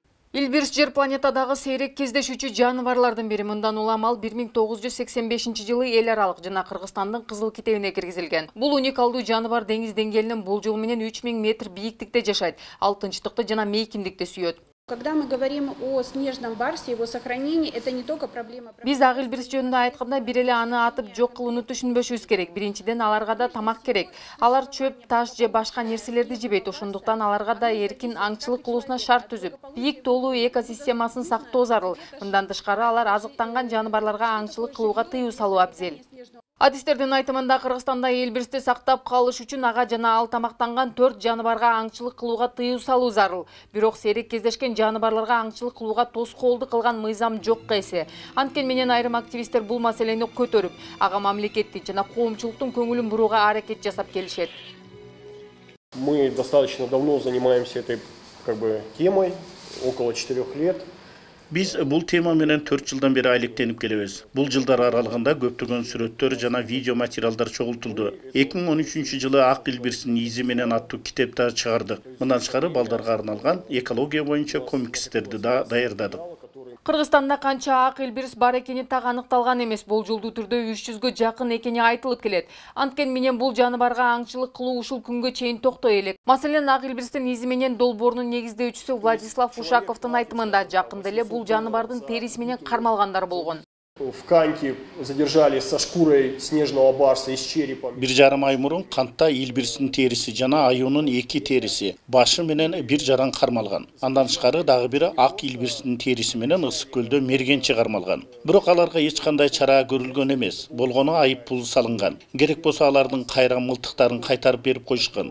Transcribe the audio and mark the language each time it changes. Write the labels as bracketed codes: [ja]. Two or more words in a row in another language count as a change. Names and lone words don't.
[ky] Илбирс жер планетадагы сейрек кездешүүчү жаныбарлардын бири. Мындан улам ал 1985 эл аралык жана Кыргызстандын Кызыл китебине киргизилген. Бул уникалдуу жаныбар деңиз деңгээлинин болжол менен 3000 метр бийиктикте жашайт. Ал тынчтыкты жана мейкиндикти сүйөт. [ru] Когда мы говорим о снежном барсе, его сохранении, это не только проблема... [ky] Биз ак илбирс жөнүндө айтканда бир эле аны атып жок кылууну түшүнбөшүбүз керек. Биринчиден аларга да тамак керек. Алар чөп, таш же башка нерселерди жебейт. Ошондуктан аларга да эркин аңчылык кылуусуна шарт түзүп, бийик тоолуу экосистемасын сактоо зарыл. Мындан тышкары алар азыктанган жаныбарларга аңчылык кылууга тыюу салуу абзел. Адистердин айтымында Кыргызстанда элбирсти сактап калыш үчүн ага жана ал тамактанган 4 жаныбарга аңчылык кылууга тыюу салуу зарыл. Бирок сейрек кездешкен жаныбарларга аңчылык кылууга тоскоолдук кылган мыйзам жокко эсе. Анткени менен айрым активисттер бул маселени көтөрүп, ага мамлекеттин жана коомчулуктун көңүлүн бурууга аракет жасап келишет. [ru] Мы достаточно давно занимаемся этой темой, около 4 лет. [ky] Биз бул тема менен 4 жылдан бери айлыктенип келебиз. Бул жылдар аралыгында көптөгөн сүрөттөр жана видео материалдар чогултулду. 2013 жылы Ак илбирстин изи менен аттуу китепти чыгардык. Мындан тышкары балдарга арналган экология боюнча комикстерди да даярдадык. Кыргызстанда канча ак илбирс бар экени так аныкталган эмес. Болжолдуу түрдө 300гө жакын экени айтылып келет. Анткени менен бул жаныбарга аңчылык кылуу ушул күнгө чейин токтой элек. Маселен, ак илбирстин изи менен долбоорунун негиздөөчүсү Владислав Ушаковдун айтымында жакында эле бул жаныбардын териси менен кармалгандар болгон. [ru] В Каньке задержали со шкурой снежного барса и с черепом. [ky] 1,5 ай мурун Кантта илбирстин териси жана аюунун 2 териси, башы менен 1 жаран кармалган. Андан тышкары дагы бири ак илбирстин териси менен Ысык көлдө мергенче кармалган. Бирок аларга эч кандай чара көрүлгөн эмес. Болгону айып пул салынган. Керек болсо алардын кайран мылтыктарын кайтарып берип коюшкан.